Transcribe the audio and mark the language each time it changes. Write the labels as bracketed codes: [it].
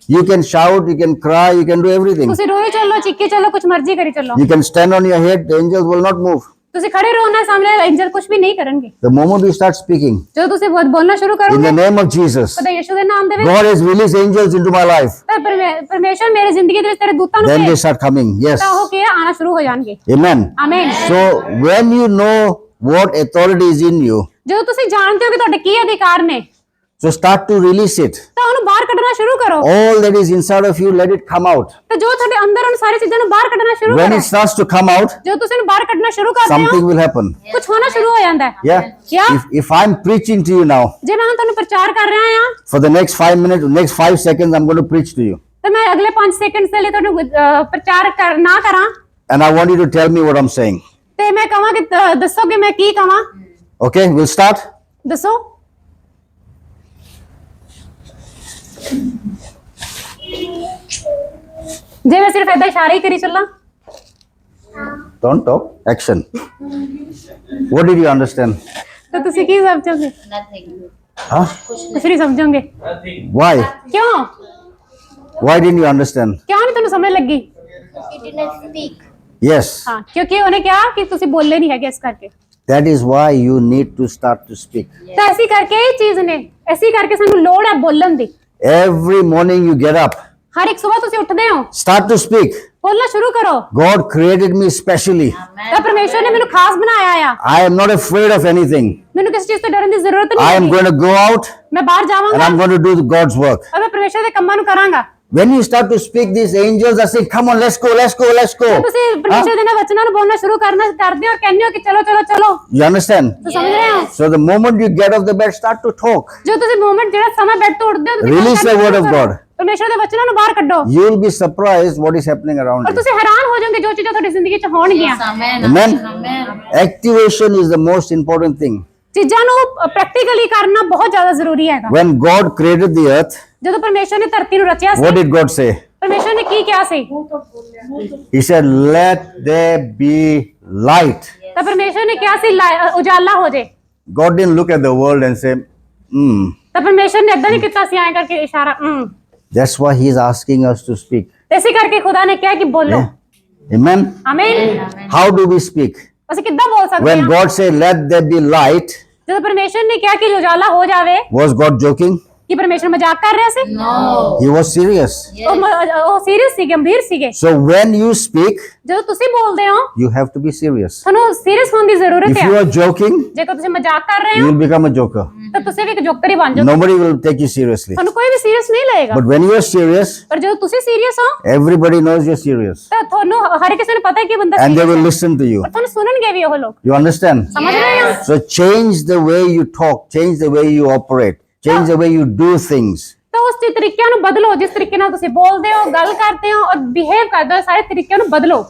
[en] You can shout, you can cry, you can do everything. [pa] ਤੁਸੀਂ ਰੋਏ ਚੱਲੋ, ਚੀਕੇ ਚੱਲੋ, ਕੁਝ ਮਰਜ਼ੀ ਕਰੀ ਚੱਲੋ। [en] You can stand on your head, the angels will not move. [pa] ਤੁਸੀਂ ਖੜੇ ਰਹੋ ਨਾ ਸਾਹਮਣੇ, ਅੰਜਲ ਕੁਝ ਵੀ ਨਹੀਂ ਕਰਨਗੇ। [en] The moment you start speaking, [pa] ਜਦੋਂ ਤੁਸੀਂ ਬੋਲਣਾ ਸ਼ੁਰੂ [en] in [pa] ਕਰੋਗੇ, [en] the name of Jesus, [pa] ਖੁਦਾ ਯਿਸੂ ਦੇ ਨਾਮ ਦੇ ਵਿੱਚ, [en] God has released angels into my life. [pa] ਤਾਂ ਪਰਮੇਸ਼ਰ ਮੇਰੀ ਜ਼ਿੰਦਗੀ ਦੇ ਵਿੱਚ ਤੇਰੇ ਦੂਤਾਂ ਨੂੰ [en] Then they [pa] ਭੇਜ, [en] start coming. Yes. [pa] ਤਾਂ ਉਹ ਕੀ ਹੈ, ਆਣਾ ਸ਼ੁਰੂ ਹੋ ਜਾਣਗੇ। [en] Amen. [pa] ਆਮੀਨ। [en] So when you know what authority is in you, [pa] ਜਦੋਂ ਤੁਸੀਂ ਜਾਣਦੇ ਹੋ ਕਿ ਤੁਹਾਡੇ ਕੀ ਅਧਿਕਾਰ ਨੇ, [en] so start to release it. [pa] ਤਾਂ ਉਹਨੂੰ ਬਾਹਰ ਕੱਢਣਾ ਸ਼ੁਰੂ ਕਰੋ। [en] All that is inside of you, let it come out. [pa] ਤੇ ਜੋ ਤੁਹਾਡੇ ਅੰਦਰ ਹਨ ਸਾਰੀ ਚੀਜ਼ਾਂ ਨੂੰ ਬਾਹਰ ਕੱਢਣਾ ਸ਼ੁਰੂ [en] When [pa] ਕਰੋ। [en] it starts to come out, [pa] ਜਦੋਂ ਤੁਸੀਂ ਇਹਨੂੰ ਬਾਹਰ ਕੱਢਣਾ ਸ਼ੁਰੂ ਕਰਦੇ ਹੋ, [en] something will happen. [pa] ਕੁਝ ਹੋਣਾ ਸ਼ੁਰੂ ਹੋ ਜਾਂਦਾ ਹੈ। [en] Yeah. Yeah. If I'm preaching to you now, [pa] ਜੇ ਮੈਂ ਹੁਣ ਤੁਹਾਨੂੰ ਪ੍ਰਚਾਰ ਕਰ ਰਿਹਾ ਹਾਂ, [en] for the next 5 minutes, next 5 seconds, I'm going to preach to you. [pa] ਤੇ ਮੈਂ ਅਗਲੇ 5 ਸੈਕਿੰਡ ਦੇ ਲਈ ਤੁਹਾਨੂੰ ਪ੍ਰਚਾਰ ਨਾ ਕਰਾਂ, [en] and I want you to tell me what I'm saying. [pa] ਤੇ ਮੈਂ ਕਹਾਂ ਕਿ ਦੱਸੋ ਕਿ ਮੈਂ ਕੀ ਕਹਾਂ। [en] Okay, we'll start. [pa] ਦੱਸੋ। ਜੇ ਮੈਂ ਸਿਰਫ ਏਦਾਂ ਇਸ਼ਾਰੇ ਹੀ ਕਰੀ ਚੱਲਾਂ। [en] Don't talk. Action. What did you understand? [pa] ਤਾਂ ਤੁਸੀਂ ਕੀ ਸਮਝੋਗੇ? Huh? ਕੁਛ ਨਹੀਂ ਸਮਝੋਗੇ। [en] Why? [pa] ਕਿਉਂ? [en] Why didn't you understand? [pa] ਕਿਉਂ ਨਹੀਂ ਤੁਹਾਨੂੰ ਸਮਝ ਲੱਗੀ? [en] He did not speak. Yes. [pa] ਹਾਂ, ਕਿਉਂਕਿ ਉਹਨੇ ਕਿਹਾ ਕਿ ਤੁਸੀਂ ਬੋਲੇ ਨਹੀਂ ਹੈਗੇ ਇਸ ਕਰਕੇ। [en] That is why you need to start to speak. [pa] ਤਾਂ ਐਸੀ ਕਰਕੇ ਇਹ ਚੀਜ਼ ਨੇ, ਐਸੀ ਕਰਕੇ ਸਾਨੂੰ ਲੋੜ ਹੈ ਬੋਲਣ ਦੀ। [en] Every morning you get up, [pa] ਹਰ ਇੱਕ ਸਵੇਰ ਤੁਸੀਂ ਉੱਠਦੇ ਹੋ, [en] start to speak. [pa] ਬੋਲਣਾ ਸ਼ੁਰੂ ਕਰੋ। [en] God created me specially. [pa] ਤਾਂ ਪਰਮੇਸ਼ਵਰ ਨੇ ਮੈਨੂੰ ਖਾਸ ਬਣਾਇਆ ਆ। [en] I am not afraid of anything. [pa] ਮੈਨੂੰ ਕਿਸੇ ਚੀਜ਼ ਤੋਂ ਡਰਨ ਦੀ ਜ਼ਰੂਰਤ ਨਹੀਂ [en] am [pa] ਹੈ। [en] going to go out [pa] ਮੈਂ ਬਾਹਰ [en] and [pa] ਜਾਵਾਂਗਾ [en] I'm going to do God's work. [pa] ਔਰ ਮੈਂ ਪਰਮੇਸ਼ਵਰ ਦੇ ਕੰਮਾਂ ਨੂੰ ਕਰਾਂਗਾ। [en] When you start to speak, these angels are saying, come on, let's go, let's go, let's go. [pa] ਤੁਸੀਂ ਪਰਮੇਸ਼ਵਰ ਦੇ ਨਾਲ ਵਚਨਾਂ ਨੂੰ ਬੋਲਣਾ ਸ਼ੁਰੂ ਕਰਦੇ ਹੋ ਔਰ ਕਹਿੰਦੇ ਹੋ ਕਿ ਚਲੋ ਚਲੋ ਚਲੋ। [en] You understand? [pa] ਤੁਸੀਂ ਸਮਝ ਰਹੇ ਹੋ? [en] So the moment you get off the bed, start to talk. [pa] ਜੋ ਤੁਸੀਂ ਮੂਮੈਂਟ ਜਿਹੜਾ ਸਮਾਂ ਬੈੱਡ ਤੋਂ ਉੱਠਦੇ ਹੋ ਤੁਸੀਂ [en] word [pa] ਸ਼ੁਰੂ [en] of [pa] ਕਰੋ। [en] God. [pa] ਪਰਮੇਸ਼ਵਰ ਦੇ ਵਚਨਾਂ ਨੂੰ ਬਾਹਰ ਕੱਢੋ [en] You will be surprised what is happening around [pa] ਔਰ [en] you. [pa] ਤੁਸੀਂ ਹੈਰਾਨ ਹੋ ਜਾਓਗੇ ਜੋ ਚੀਜ਼ਾਂ ਤੁਹਾਡੀ ਜ਼ਿੰਦਗੀ 'ਚ ਹੋਣਗੀਆਂ। [en] Amen. Amen. Amen. Activation is the most important thing. [pa] ਚੀਜ਼ਾਂ ਨੂੰ ਪ੍ਰੈਕਟੀਕਲੀ ਕਰਨਾ ਬਹੁਤ ਜ਼ਿਆਦਾ ਜ਼ਰੂਰੀ ਹੈਗਾ। [en] When God created the earth, [pa] ਜਦੋਂ ਪਰਮੇਸ਼ਵਰ ਨੇ ਧਰਤੀ ਨੂੰ ਰਚਿਆ [en] what [pa] ਸੀ, [en] did God say? [pa] ਪਰਮੇਸ਼ਵਰ ਨੇ ਕੀ ਕਿਹਾ ਸੀ? [en] He said, let there be light. [pa] ਤਾਂ ਪਰਮੇਸ਼ਵਰ ਨੇ ਕਿਹਾ ਸੀ ਉਜਾਲਾ ਹੋ ਜੇ। [en] God didn't look at the world and say, [pa] ਤਾਂ ਪਰਮੇਸ਼ਵਰ ਨੇ ਏਦਾਂ ਨਹੀਂ ਕੀਤਾ ਸੀ ਐਂ ਕਰਕੇ ਇਸ਼ਾਰਾ। [en] That's why He's asking us to speak. [pa] ਇਸੇ ਕਰਕੇ ਖੁਦਾ ਨੇ ਕਿਹਾ ਕਿ ਬੋਲੋ। [en] Yeah. Amen. [pa] ਆਮੀਨ। [en] How do we speak? [pa] ਅਸੀਂ ਕਿੱਦਾਂ ਬੋਲ ਸਕਦੇ [en] When [pa] ਹਾਂ? [en] God said, let there be light, [pa] ਜਦੋਂ ਪਰਮੇਸ਼ਵਰ ਨੇ ਕਿਹਾ ਕਿ ਉਜਾਲਾ ਹੋ ਜਾਵੇ, [en] was God joking? [pa] ਕੀ ਪਰਮੇਸ਼ਵਰ ਮਜ਼ਾਕ ਕਰ ਰਿਹਾ ਸੀ? [en] No. He was serious. [pa] ਉਹ ਸੀਰੀਅਸ ਸੀ, ਗੰਭੀਰ ਸੀਗੇ। [en] So when you speak, [pa] ਜਦੋਂ ਤੁਸੀਂ ਬੋਲਦੇ ਹੋ [en] you have to be serious. [pa] ਤੁਹਾਨੂੰ ਸੀਰੀਅਸ ਹੋਣ ਦੀ ਜ਼ਰੂਰਤ [en] If [pa] ਹੈ। [en] you are joking, [pa] ਜੇਕਰ ਤੁਸੀਂ ਮਜ਼ਾਕ ਕਰ ਰਹੇ [en] you [pa] ਹੋ [en] will become a joker. [pa] ਤਾਂ ਤੁਸੀਂ ਵੀ ਇੱਕ ਜੋਕਰ ਹੀ ਬਣ ਜਾਓਗੇ। [en] Nobody will take you seriously. [pa] ਤੁਹਾਨੂੰ ਕੋਈ ਵੀ ਸੀਰੀਅਸ ਨਹੀਂ ਲਏਗਾ। [en] But when you are serious, [pa] ਪਰ ਜਦੋਂ ਤੁਸੀਂ ਸੀਰੀਅਸ ਹੋ [en] everybody knows you're serious. [pa] ਤਾਂ ਤੁਹਾਨੂੰ ਹਰ ਕਿਸੇ ਨੂੰ ਪਤਾ ਹੈ ਕਿ ਬੰਦਾ [en] And they serious will [pa] ਹੈ। [en] listen to you. [pa] ਔਰ ਤੁਹਾਨੂੰ ਸੁਣਨਗੇ ਵੀ ਉਹ ਲੋਕ। [en] You understand? [pa] ਸਮਝ ਰਹੇ ਹੋ? [en] So change the way you talk, change the way you operate, change the way you do things. [pa] ਤਾਂ ਉਸ ਤਰੀਕਿਆਂ ਨੂੰ ਬਦਲੋ, ਜਿਸ ਤਰੀਕੇ ਨਾਲ ਤੁਸੀਂ ਬੋਲਦੇ ਹੋ, ਗੱਲ ਕਰਦੇ ਹੋ ਔਰ ਬਿਹੇਵ ਕਰਦੇ ਹੋ, ਸਾਰੇ ਤਰੀਕਿਆਂ ਨੂੰ ਬਦਲੋ।